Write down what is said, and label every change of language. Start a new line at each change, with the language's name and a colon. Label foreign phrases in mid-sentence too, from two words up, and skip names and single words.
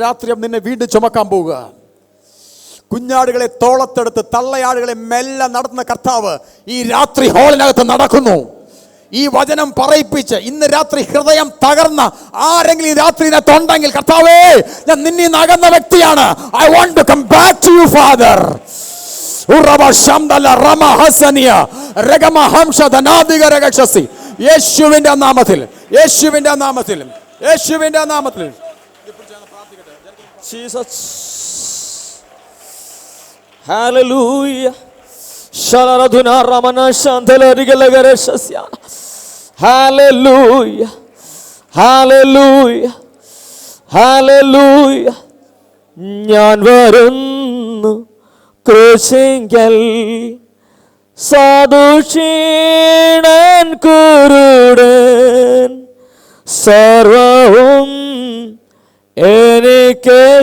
Malayalam: രാത്രി നിന്നെ വീണ്ടും ചുമക്കാൻ പോവുക. കുഞ്ഞാടുകളെ തോളത്തെടുത്ത് തള്ളയാടുകളെ മെല്ലെ നടത്തുന്ന കർത്താവ് ഈ രാത്രി ഹാളിനകത്ത് നടക്കുന്നു. ഈ വചനം പറയിപ്പിച്ച് ഇന്ന് രാത്രി ഹൃദയം തകർന്ന ആരെങ്കിലും ഈ രാത്രി ഇതിനകത്തുണ്ടെങ്കിൽ, കർത്താവേ, ഞാൻ നിന്നിൽ നകന്ന വ്യക്തിയാണ്.
English: I want to come back to you Father.
Malayalam: യേശുവിന്റെ നാമത്തിൽ, യേശുവിന്റെ നാമത്തിൽ, യേശുവിന്റെ നാമത്തിൽ. Hallelujah. Shalaraduna ramana shandala rigalagare shasya. Hallelujah. Hallelujah. Hallelujah. ഞാൻ വരുന്നു ക്രൂശിങ്കൽ സാധുക്ഷീണൻ കുരുടൻ സർവവും എനിക്ക്